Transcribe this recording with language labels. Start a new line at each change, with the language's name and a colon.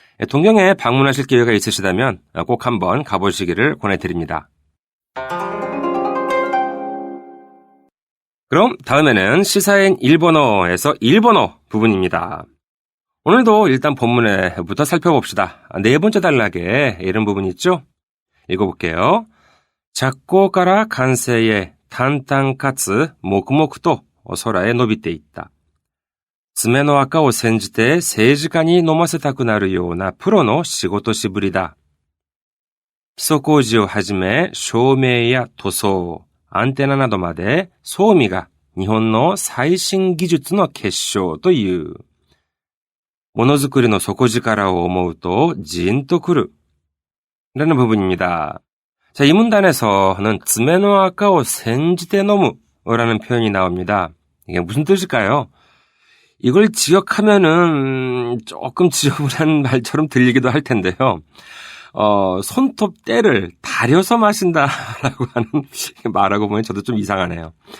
Korean: 동경에 방문하실 기회가 있으시다면 꼭 한번 가보시기를 권해드립니다. 그럼 다음에는 시사인 일본어에서 일본어 부분입니다. 오늘도 일단 본문에부터 살펴봅시다. 네 번째 단락에 이런 부분이 있죠? 읽어볼게요.
Japanese: 작고から完成へ淡々かつ黙々と空へ伸びていった。爪の垢を煎じて政治家に飲ませたくなるようなプロの仕事しぶりだ。基礎工事をはじめ照明や塗装、アンテナなどまで装備が日本の最新技術の結晶という。ものづくりの底力を思うとジーンとくる。
Korean: 라는 부분입니다. 자, 이 문단에서는 즈메노 아까오 센지테 노무라는 표현이 나옵니다. 이게 무슨 뜻일까요? 이걸 지역하면은 조금 지저분한 말처럼 들리기도 할 텐데요. 손톱 때를 다려서 마신다라고 하는 말하고 보면 저도 좀 이상하네요.